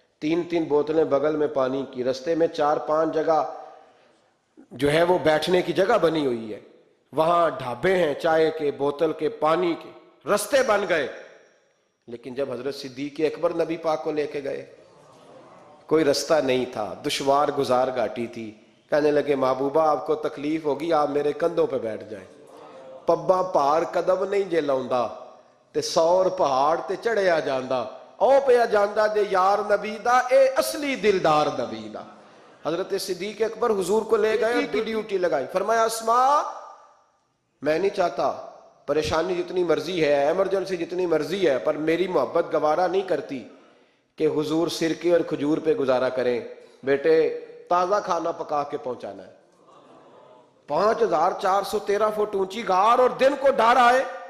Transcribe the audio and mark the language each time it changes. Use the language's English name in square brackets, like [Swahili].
[Urdu] 3 بوتلیں بغل میں پانی کی, رستے میں 4-5 جگہ جو ہے وہ بیٹھنے کی جگہ بنی ہوئی ہے, وہاں ڈھابے ہیں چائے کے, بوتل کے, پانی کے, رستے بن گئے. لیکن جب حضرت صدیق اکبر نبی پاک کو لے کے گئے کوئی رستہ نہیں تھا, دشوار گزار گھاٹی تھی. کہنے لگے محبوبہ آپ کو تکلیف ہوگی, آپ میرے کندھوں پہ بیٹھ جائیں. [Punjabi] پبا پہاڑ قدم نہیں جے لاؤندا تے 100 پہاڑ تے چڑھیا جاندا, او پیا جاندا دے یار نبی دا, اے اصلی دلدار نبی دا. [Urdu] حضرت صدیق اکبر حضور کو لے گئے اور ڈیوٹی لگائی. فرمایا اسماء میں نہیں چاہتا, پریشانی جتنی مرضی ہے, ایمرجنسی جتنی مرضی ہے, پر میری محبت گوارا نہیں کرتی کہ حضور سرکے اور کھجور پہ گزارا کریں. بیٹے تازہ کھانا پکا کے پہنچانا ہے. 5413 فٹ اونچی غار اور دن کو ڈر آئے.